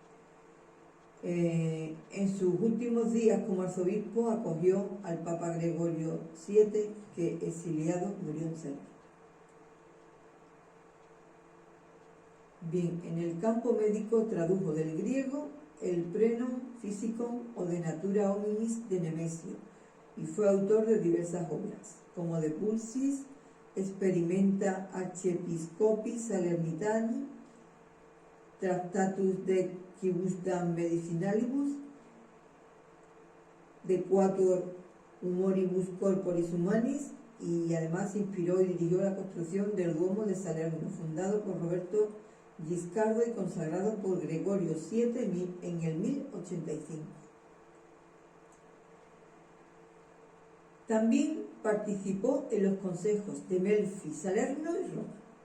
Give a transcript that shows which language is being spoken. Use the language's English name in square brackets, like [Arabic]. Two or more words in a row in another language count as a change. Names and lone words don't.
[Spanish] En sus últimos días como arzobispo acogió al Papa Gregorio VII, que exiliado murió en Serbia. Bien, en el campo médico tradujo del griego el Prenon Physicon o De Natura Hominis de Nemesio y fue autor de diversas obras, como De Pulsis, Experimenta Archiepiscopis Salernitani, Tractatus de Quibusdam Medicinalibus, De Quatuor Humoribus Corporis Humanis, y además inspiró y dirigió la construcción del Duomo de Salerno, fundado por Roberto Guiscardo y consagrado por Gregorio VII en el 1085. También participó en los consejos de Melfi, Salerno y Roma.